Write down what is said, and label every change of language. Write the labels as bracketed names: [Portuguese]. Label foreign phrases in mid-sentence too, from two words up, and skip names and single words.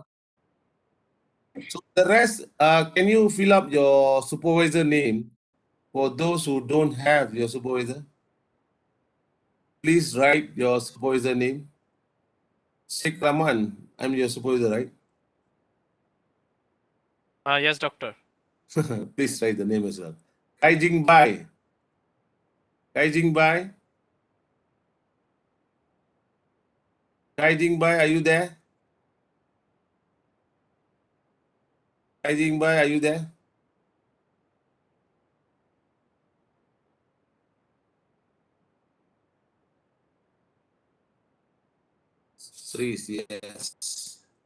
[English] So the rest, can you fill up your supervisor name for those who don't have your supervisor? Please write your supervisor name. Sheikh Rahman, I'm your supervisor, right? Yes, doctor. Please write the name as well. Kai Jing Bai. Kai Jing Bai. Kai Jing Bai, are you there? Kai Jing Bai, are you there? Sris, yes.